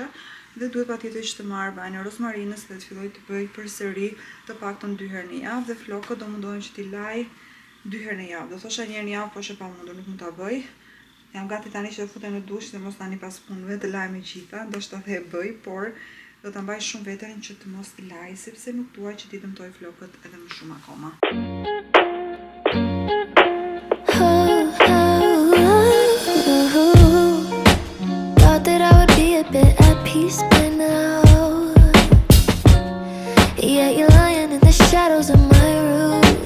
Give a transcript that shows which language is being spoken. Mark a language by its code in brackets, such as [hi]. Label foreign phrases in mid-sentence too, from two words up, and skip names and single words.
[sq] Dhe duhet patjetër që të marr bajin e rozmarinës dhe të filloj të bëj përsëri të paktën 2 herë në javë dhe flokët do mundohem që t'i laj 2 herë në javë. Do thosha një herë në javë, po është e pamundur, nuk mund ta bëj. Jam gati tani që të futem në dush dhe mos tani pas punëve të laj me gjitha, ndoshta dhe e bëj, por do ta mbaj shumë veten që të mos t'i laj sepse nuk dua që t'i dëmtoj flokët edhe më shumë akoma. [en] Thought that I would be a bit at peace by now. Yeah, you're lying in the shadows of my room.